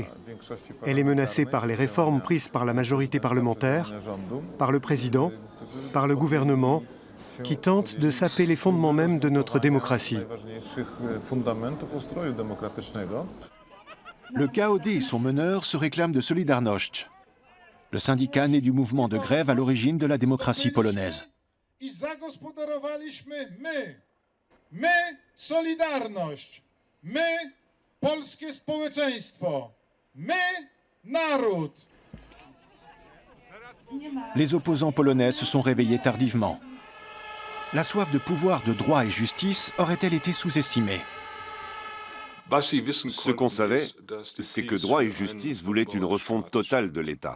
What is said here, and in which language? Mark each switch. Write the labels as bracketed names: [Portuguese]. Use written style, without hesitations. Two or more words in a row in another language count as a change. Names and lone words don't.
[French] Elle est menacée par les réformes prises par la majorité parlementaire, par le président, par le gouvernement, qui tentent de saper les fondements même de notre démocratie. Le KOD et son meneur se réclament de Solidarność, le syndicat né du mouvement de grève à l'origine de la démocratie polonaise. [Polish] My, Solidarność, my, polskie społeczeństwo, my, naród. [French] Les opposants polonais se sont réveillés tardivement. La soif de pouvoir, de droit et justice aurait-elle été sous-estimée? Ce qu'on savait, c'est que Droit et Justice voulaient une refonte totale de l'État.